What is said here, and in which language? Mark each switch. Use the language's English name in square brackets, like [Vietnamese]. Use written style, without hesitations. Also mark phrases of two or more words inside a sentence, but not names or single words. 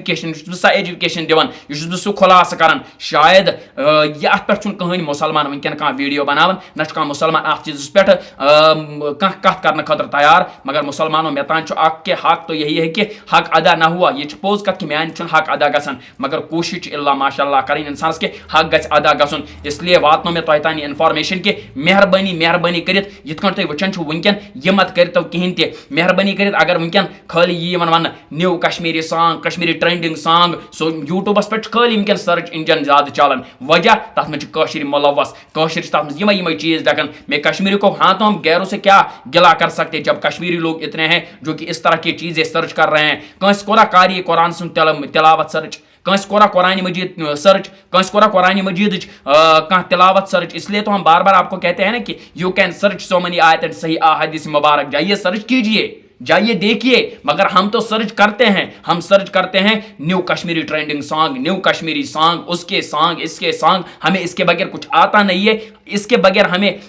[Kashmiri] ایجوکیشن دِوان یہ بہٕ سُہ خلاصہ کران شاید یہ اتھ پٮ۪ٹھ چھُنہٕ کٕہٕنۍ مُسلمان ونکٮ۪ن کانٛہہ ویڈیو بناوان نہ چھُ کانٛہہ مُسلمان اتھ چیٖزس پٮ۪ٹھ کانٛہہ کتھ کرنہٕ خٲطرٕ تیار مگر مُسلمانو مےٚ تام چھُ اکھ [Urdu] کہ حق تو یہی ہے کہ حق ادا نہ ہوا [Kashmiri] یہ چھِ پوٚز کتھ کہ میانہِ چھُنہٕ حق ادا گژھان مگر کوٗشش چھِ اللہ ماشاء اللہ کرٕنۍ انسانس کہ حق گژھِ ادا گژھُن [Urdu] اس لیے [Kashmiri] واتنو مےٚ تۄہہِ تام یہِ انفارمیشن کہ مہربٲنی کٔرِتھ یِتھ کٔنۍ تُہۍ وٕچھان چھِو ونکٮ۪ن یہِ مت کٔرتو کہیٖنۍ تہِ مہربٲنی کٔرِتھ اگر ونکٮ۪ن خٲلی یی یِوان وننہٕ [English] New Kashmiri song Kashmiri trending song [Kashmiri] سو یوٗٹیوٗبس پٮ۪ٹھ چھُ خٲلی ونکٮ۪ن سرچ انجن زیادٕ چلان وجہ تتھ منٛز چھِ کٲشِرۍ مُلوث کٲشِرۍ چھِ تتھ منٛز یِمے چیز ڈکان [Urdu] میں کشمیری کو ہاں تو ہم غیروں سے کیا گلا کر سکتے جب کشمیری لوگ اتنے ہیں جو کہ اس طرح کی چیزیں سرچ کر رہے ہیں [Kashmiri] کٲنٛسہِ کوٚرا قاری قرآن سُنٛد تلاوت سرچ کٲنٛسہِ کوٚرا قرآن مجید سرچ کٲنٛسہِ کوٚرا قرآن مجیدٕچ کانٛہہ تلاوت سرچ [Urdu] اس لیے تو ہم بار بار آپ کو کہتے ہیں نا کہ [English] you can search so many [Urdu] آیت اینڈ صحیح احادیث مبارک جائیے سرچ کیجیے جائیے دیکھیے مگر ہم تو سرچ کرتے ہیں ہم سرچ کرتے ہیں [English] new Kashmiri trending song new Kashmiri song [Urdu] اس کے سانگ ہمیں اس کے بغیر کچھ آتا نہیں ہے اس کے بغیر ہمیں